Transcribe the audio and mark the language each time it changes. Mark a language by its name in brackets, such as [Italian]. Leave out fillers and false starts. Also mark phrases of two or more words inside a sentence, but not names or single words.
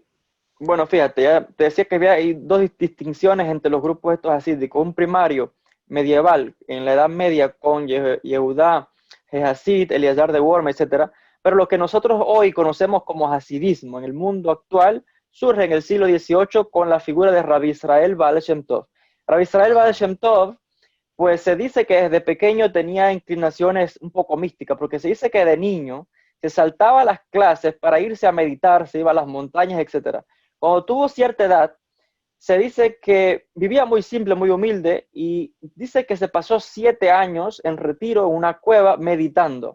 [Spanish] ya te decía que había hay dos distinciones entre los grupos estos hasídicos, un primario medieval en la Edad Media con Yehudá, Gehasid, Eliezer de Worm, etcétera, pero lo que nosotros hoy conocemos como hasidismo en el mundo actual surge en el siglo XVIII con la figura de Rabbi Israel Baal Shem Tov. Rabbi Israel Baal Ajá. Shem Tov, pues se dice que desde pequeño tenía inclinaciones un poco místicas, porque se dice que de niño se saltaba a las clases para irse a meditar, se iba a las montañas, etcétera. Cuando tuvo cierta edad, se dice que vivía muy simple, muy humilde, y dice que se pasó 7 años en retiro en una cueva meditando.